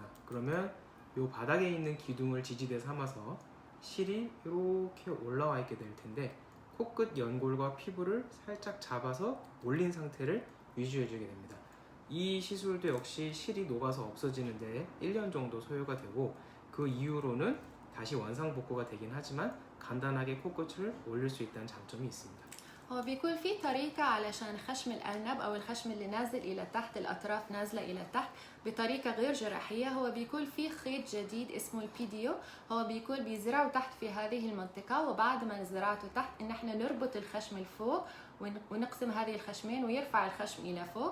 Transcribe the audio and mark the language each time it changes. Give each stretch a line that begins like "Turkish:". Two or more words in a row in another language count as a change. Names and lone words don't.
Korean: 그러면 이 바닥에 있는 기둥을 지지대 삼아서 실이 이렇게 올라와 있게 될 텐데 코끝 연골과 피부를 살짝 잡아서 올린 상태를 유지해주게 됩니다. 이 시술도 역시 실이 녹아서 없어지는데 1년 정도 소요가 되고 그 이후로는 다시 원상복구가 되긴 하지만 간단하게 코끝을 올릴 수 있다는 장점이 있습니다.
Arabic: هو بيكون في طريقة علشان خشم الأرنب أو الخشم اللي نازل إلى تحت، الأطراف نازلة إلى تحت بطريقة غير جراحية. هو بيكون في خيط جديد اسمه البيديو، هو بيكون بيزرعه تحت في هذه المنطقة، وبعد ما زرعته تحت إن احنا نربط الخشم الفوق ونقسم هذه الخشمين ويرفع الخشم إلى فوق.